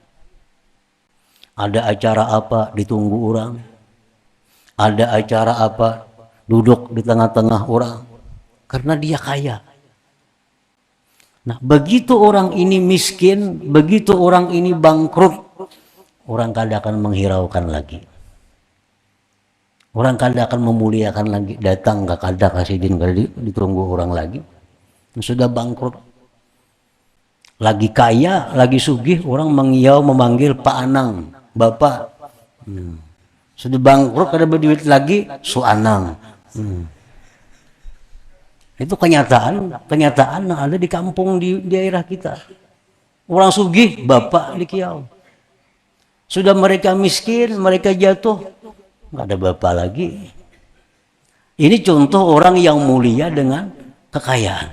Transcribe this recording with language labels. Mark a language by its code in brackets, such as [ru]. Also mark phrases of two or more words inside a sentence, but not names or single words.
[id] Ada acara apa ditunggu orang. Ada acara apa duduk di tengah-tengah orang karena dia kaya. Nah, begitu orang ini miskin, begitu orang ini bangkrut, orang kada akan menghiraukan lagi. Orang kada akan memuliakan lagi. Datang ke kada kasih din kada ditunggu orang lagi. Sudah bangkrut. Lagi kaya, lagi sugih, orang mengiau memanggil Pak Anang, Bapak. Sudah bangkrut kada berduit lagi, Su Anang. Itu kenyataan yang ada di kampung di daerah kita. Orang sugih, bapak di kiau. Sudah mereka miskin, mereka jatuh, nggak ada bapak lagi. Ini contoh orang yang mulia dengan kekayaan.